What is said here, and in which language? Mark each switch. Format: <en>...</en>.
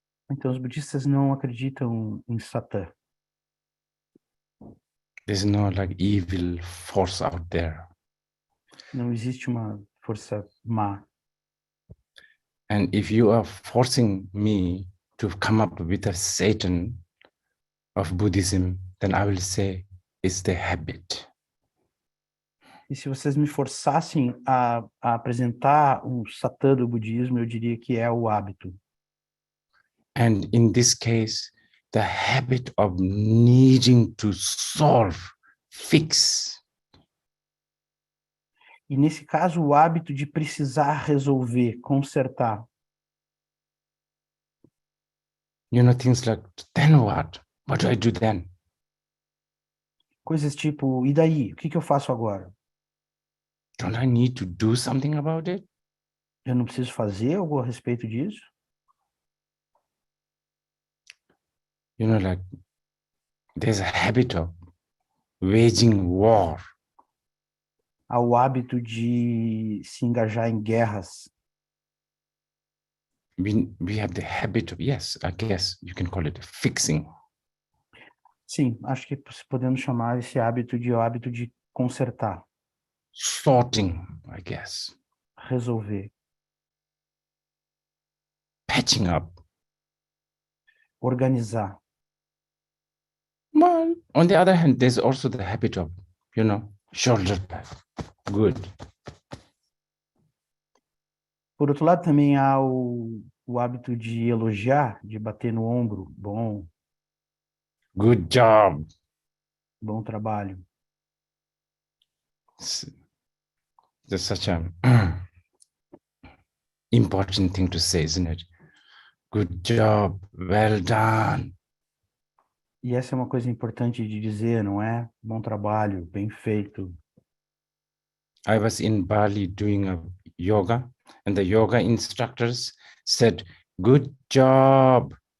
<pt>Então, os budistas não acreditam em Satã.</pt> <en>There's no like evil force out there.</en> <pt>Não existe uma força má.</pt> <en>And if you are forcing me to come up with a Satan of Buddhism, then I will say it's the habit.</en> <pt>E se vocês me forçassem a apresentar um Satã do budismo, eu diria que é o hábito.</pt> <en>And in this case, the habit of needing to solve, fix.</en> <pt>E nesse caso, o hábito de precisar resolver, consertar.</pt> <en>You know, things like, then what? What do I do then?</en> <pt>Coisas tipo, e daí? O que eu faço agora?</pt> <en>Don't I need to do something about it?</en> <pt>Eu não preciso fazer algo a respeito disso?</pt> <en>You know, like, there's a habit of waging war.</en> <pt>Há o hábito de se engajar em guerras.</pt> <en>We have the habit of, yes, I guess you can call it fixing.</en> <pt>Sim, acho que podemos chamar esse hábito de o hábito de consertar,</pt> <en>Sorting, I guess.</en> <pt>resolver,</pt> <en>Patching up.</en> <pt>organizar.</pt> <en>Well, on the other hand, there's also the habit of, you know, shoulder pad. Good.</en> <pt>Por outro lado, também há o hábito de elogiar, de bater no ombro. Bom,</pt> <en>Good job.</en> <pt>bom trabalho.</pt> <en>That's such an important thing to say, isn't it? Good job. Well done.</en> <pt>E essa é uma coisa importante de dizer, não é? Bom trabalho, bem feito.</pt> <en>I was in Bali doing a yoga, and the yoga instructors said, good job.</en>